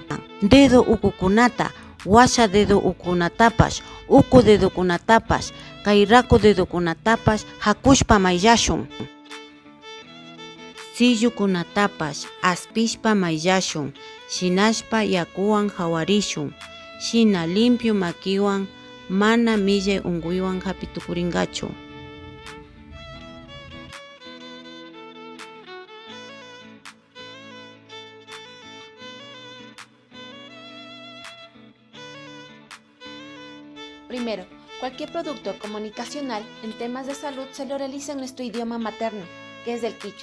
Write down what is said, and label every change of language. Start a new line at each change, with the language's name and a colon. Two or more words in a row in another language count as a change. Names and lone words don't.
Quechua: Dedo ukukunata, washa dedo ukunatapash, uku dedokunatapash, kay raku dedokunatapash hakushpa mayllashun. Sillukunatapash aspishpa mayllashun, shinashpa yakuwan hawarishun, shina limpio makiwan mana millay unkuywan hapitukurinkachu.
Spanish: Primero, cualquier producto comunicacional en temas de salud se lo realiza en nuestro idioma materno, que es el quichua.